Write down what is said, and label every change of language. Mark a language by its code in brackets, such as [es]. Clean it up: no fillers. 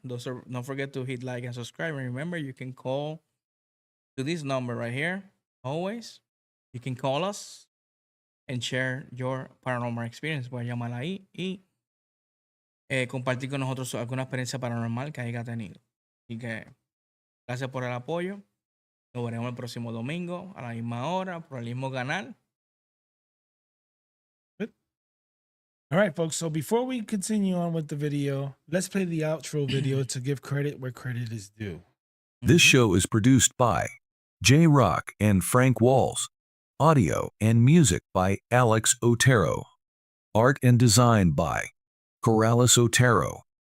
[en] Don't forget to hit like and subscribe. And remember, you can call to this number right here. Always. You can call us and share your paranormal experience. [es] Puedes llamar ahí y compartir con nosotros alguna experiencia paranormal que haya tenido. Así que gracias por el apoyo. Nos veremos el próximo domingo a la misma hora por el mismo canal. [en] All right, folks. So before we continue on with the video, let's play the outro video to give credit where credit is due. This show is produced by J Rock and Frank Walls. Audio and music by Alex Otero. Art and design by Corrales Otero.